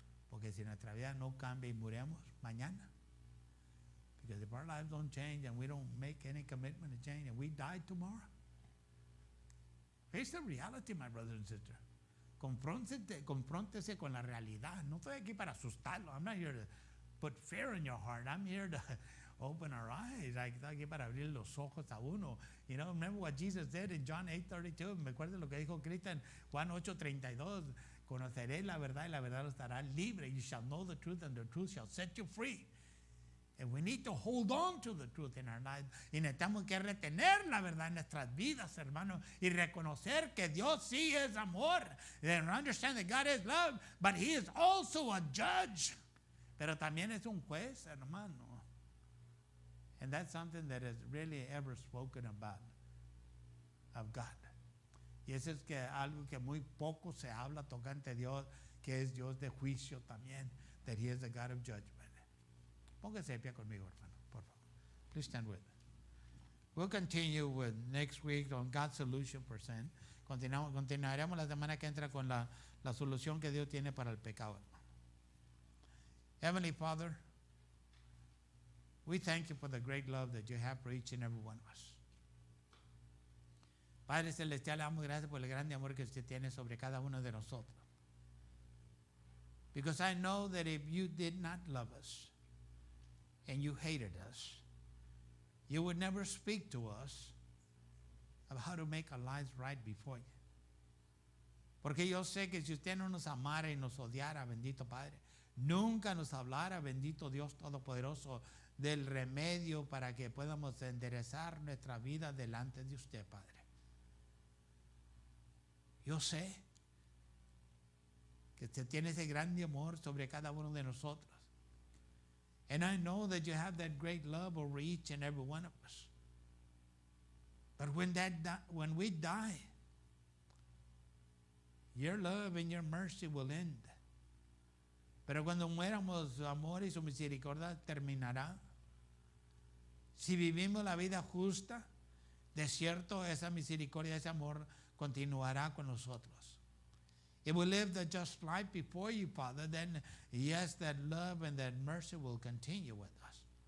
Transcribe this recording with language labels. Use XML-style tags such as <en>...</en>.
<es>Porque si nuestra vida no cambia y muremos mañana,</es> <en>because if our lives don't change and we don't make any commitment to change and we die tomorrow, face the reality, my brothers and sisters.</en> <es>Confróntese con la realidad. No estoy aquí para asustarlo.</es> <en>I'm not here to put fear in your heart. I'm here to open our eyes.</en> <es>Estoy aquí para abrir los ojos a uno.</es> <en>Remember what Jesus said in John 8:32.</en> <es>Me acuerdo lo que dijo Cristo en Juan 8:32. Conoceréis la verdad y la verdad los hará libre.</es> <en>You shall know the truth and the truth shall set you free. And we need to hold on to the truth in our lives.</en> <es>Y necesitamos que retener la verdad en nuestras vidas, hermanos. Y reconocer que Dios sí es amor.</es> <en>And understand that God is love. But He is also a judge.</en> <es>Pero también es un juez, hermano.</es> <en>And that's something that is really ever spoken about of God.</en> <es>Y eso es que algo que muy poco se habla tocante a Dios, que es Dios de juicio también,</es> <en>that He is the God of judgment.</en> <es>Póngase de pie conmigo, hermano, por favor.</es> <en>Please stand with me. We'll continue with next week on God's solution for sin.</en> <es>Continuaremos la semana que entra con la solución que Dios tiene para el pecado, hermano.</es> <en>Heavenly Father, we thank you for the great love that you have for each and every one of us.</en> <es>Padre Celestial, le damos gracias por el grande amor que usted tiene sobre cada uno de nosotros.</es> <en>Because I know that if you did not love us and you hated us, you would never speak to us of how to make our lives right before you.</en> <es>Porque yo sé que si usted no nos amara y nos odiara, bendito Padre, nunca nos hablara, bendito Dios Todopoderoso, del remedio para que podamos enderezar nuestra vida delante de usted, Padre. Yo sé que usted tiene ese grande amor sobre cada uno de nosotros.</es> <en>And I know that you have that great love over each and every one of us. But when we die, your love and your mercy will end.</en> <es>Pero cuando muéramos, su amor y su misericordia terminará. Si vivimos la vida justa, de cierto esa misericordia, ese amor continuará con nosotros.</es> <en>If we live the just life before you, Father, then yes, that love and that mercy will continue with us.</en>